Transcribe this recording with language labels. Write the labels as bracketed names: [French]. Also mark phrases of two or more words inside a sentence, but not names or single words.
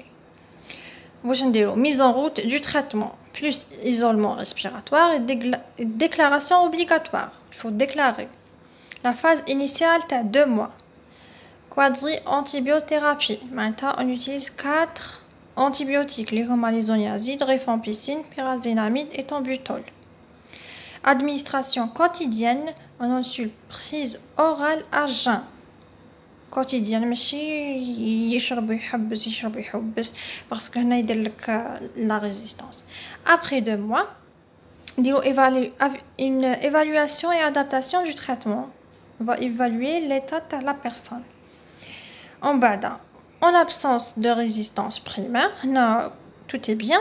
[French] Mise en route du traitement, plus isolement respiratoire et déclaration obligatoire. Il faut déclarer. La phase initiale, tu as 2 mois. Quadri-antibiothérapie. Maintenant, on utilise 4 antibiotiques, les isoniazides, rifampicine, pyrazinamide et ethambutol. Administration quotidienne, on insulte prise orale à jeun. Quotidienne, [Arabic] ماشي يشرب يحبس [French] parce que [Arabic] هنا يدير لك [French] la résistance. Après 2 mois, une évaluation et adaptation du traitement. On va évaluer l'état de la personne. En bas, en absence de résistance primaire, tout est bien.